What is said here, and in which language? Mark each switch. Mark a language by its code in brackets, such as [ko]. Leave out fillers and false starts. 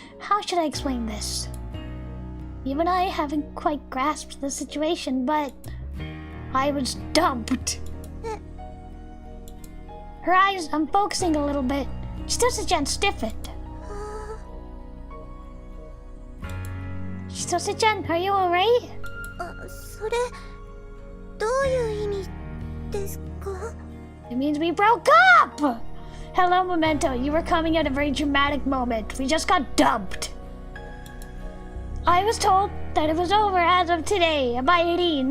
[en] How should I explain this? Even I haven't quite grasped the situation, but I was dumped. Her eyes unfocusing a little bit. Chitose-chan stiffened. Chitose-chan, are you alright? [ja] それどういう意味ですか? [en] It means we broke up! Hello, Memento. You were coming at a very dramatic moment. We just got dumped. I was told that it was over as of today by Irene.